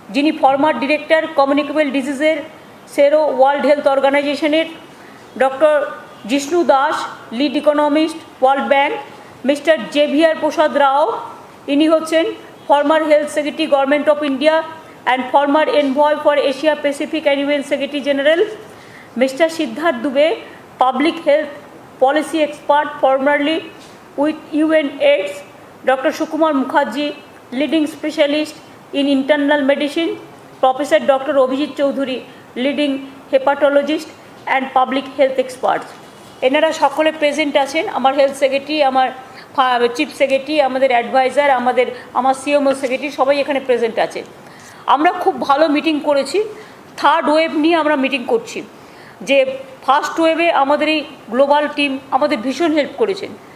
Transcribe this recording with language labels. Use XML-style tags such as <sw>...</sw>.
<bn>যিনি</bn> <en>former director communicable ডিজিজের সেরো World Health অর্গানাইজেশনের, doctor Jishnu Das, lead economist, World Bank, mister Xavier Prasad Rao,</en> <bn>ইনি হচ্ছেন</bn> <en>Former health secretary government of India and former envoy for Asia Pacific and UN secretary general, mister Siddharth Dubey, public health policy expert formerly with UN AIDS, Dr. Sukumar Mukherjee, leading specialist in internal medicine, Professor Dr. Abhijit Choudhury, leading hepatologist and public health experts.</en> <bn>এনারা সকলে present আছেন। আমার health secretary, আমার chief secretary, আমাদের adviser, আমার CMO secretary সবাই এখানে present আছে। আমরা খুব ভালো মিটিং করেছি। থার্ড ওয়েভ নিয়ে আমরা মিটিং করছি, যে ফার্স্ট ওয়েভে আমাদের এই গ্লোবাল টিম আমাদের ভীষণ হেল্প করেছেন।</bn>